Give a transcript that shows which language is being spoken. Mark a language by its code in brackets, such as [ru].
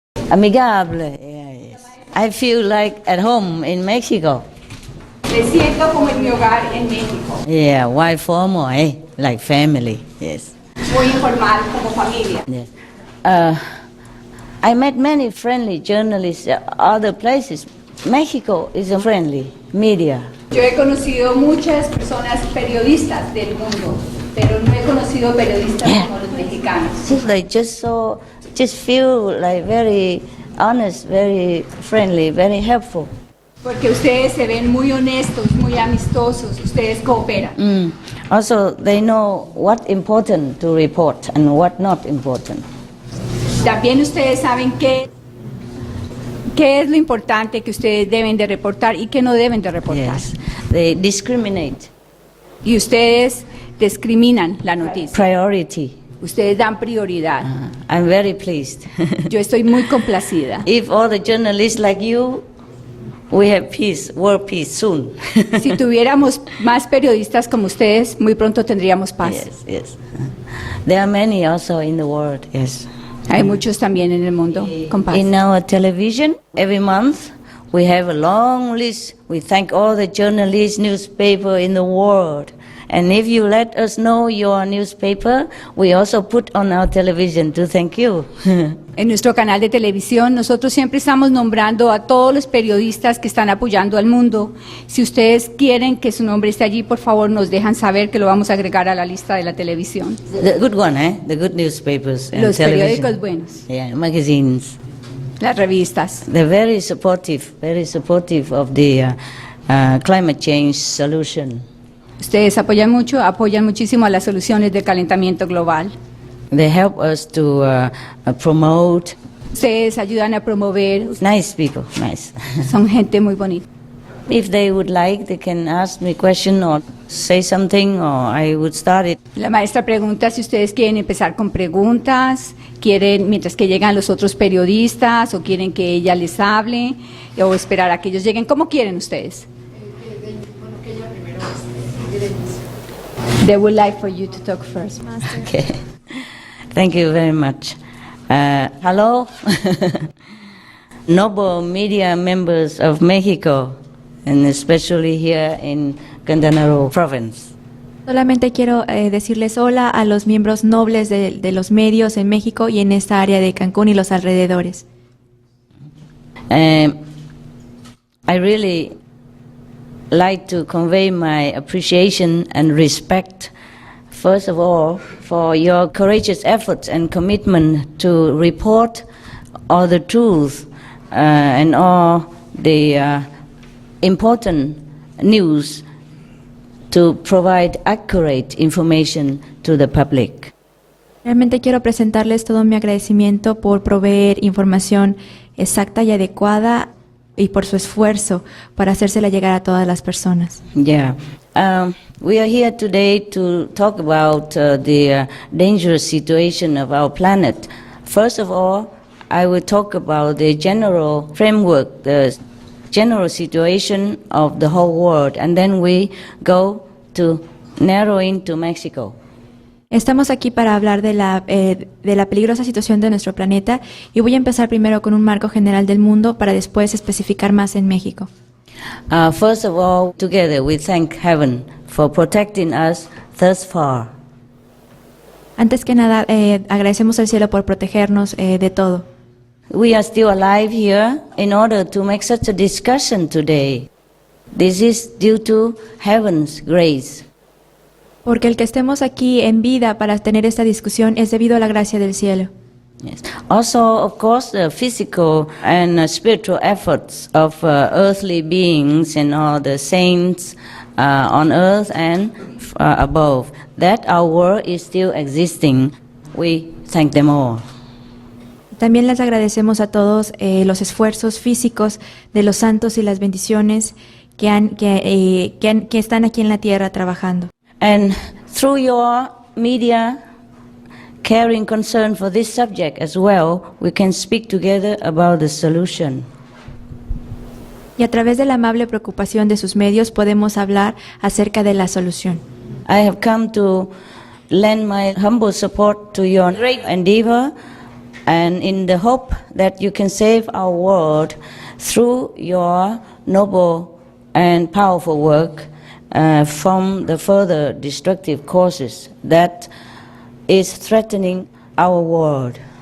[es] Amigable, [en] yes. I feel like at home in Mexico. [es] Me siento como en mi hogar en México. [en] Yeah, why formal, like family, yes. [es] Muy informal, como familia. [en] Yes. I met many friendly journalists other places. Mexico is a friendly media. [es] Yo he conocido muchas personas periodistas del mundo, pero no he conocido periodistas como los mexicanos. [en] They just feel like very honest, very friendly, very helpful. [es] Porque ustedes se ven muy honestos, muy amistosos, ustedes cooperan. [en] Also, they know what important to report and what not important. [es] También ustedes saben qué es lo importante que ustedes deben de reportar y qué no deben de reportar. [en] Yes, they discriminate. [es] Y ustedes discriminan la noticia. [en] Priority. [es] Ustedes dan prioridad. [en] I'm very pleased. [es] Yo estoy muy complacida. [en] If all the journalists like you, we have peace, world peace soon. [es] Si tuviéramos más periodistas como ustedes, muy pronto tendríamos paz. [en] Yes, yes. There are many also in the world, yes. [es] Hay muchos también en el mundo con paz. [en] In our television, every month, we have a long list. We thank all the journalists, newspaper in the world. And if you let us know your newspaper, we also put on our television to thank you. [es] En nuestro canal de televisión, nosotros siempre estamos nombrando a todos los periodistas que están apoyando al mundo. Si ustedes quieren que su nombre esté allí, por favor, nos dejan saber que lo vamos a agregar a la lista de la televisión. [en] The good one, eh? The good newspapers and [es] Los [en] television. [es] periódicos buenos, [en] Yeah, magazines. [es] las revistas. [en] They're very supportive of the climate change solution. [es] Ustedes apoyan muchísimo a las soluciones del calentamiento global. [en] They help us to promote. [es] Ustedes ayudan a promover, [en] Nice people, nice. [es] son gente muy bonita. [en] If they would like, they can ask me a question or say something, or I would start it. [es] La maestra pregunta si ustedes quieren empezar con preguntas, quieren mientras que llegan los otros periodistas, o quieren que ella les hable, o esperar a que ellos lleguen. ¿Cómo quieren ustedes? [en] They would like for you to talk first. Okay. Thank you very much. Hello, noble media members of Mexico, and especially here in Quintana Roo province. [es] Solamente quiero decirles hola a los miembros nobles de los medios en México y en esta área de Cancún y los alrededores. [en] I really like to convey my appreciation and respect, first of all, for your courageous efforts and commitment to report all the truth and all the important news to provide accurate information to the public. [es] Realmente quiero presentarles todo mi agradecimiento por proveer información exacta y adecuada y por su esfuerzo para hacérsela llegar a todas las personas. [en] Yeah. We are here today to talk about the dangerous situation of our planet. First of all, I will talk about the general framework, the general situation of the whole world, and then we go to narrow into Mexico. [es] Estamos aquí para hablar de la peligrosa situación de nuestro planeta y voy a empezar primero con un marco general del mundo para después especificar más en México. [en] First of all, together we thank heaven for protecting us thus far. [es] Antes que nada, agradecemos al cielo por protegernos de todo. [en] We are still alive here in order to make such a discussion today. This is due to heaven's grace. [es] Porque el que estemos aquí en vida para tener esta discusión es debido a la gracia del cielo. [en] Yes. Also, of course, the physical and spiritual efforts of earthly beings and all the saints on earth and above, that our world is still existing. We thank them all. [es] También les agradecemos a todos los esfuerzos físicos de los santos y las bendiciones que están aquí en la tierra trabajando. [en] And through your media caring concern for this subject as well, we can speak together about the solution. [es] Y a través de la amable preocupación de sus medios podemos hablar acerca de la solución. [en] I have come to lend my humble support to your great endeavor, and in the hope that you can save our world through your noble and powerful work from the further destructive causes that is threatening our world.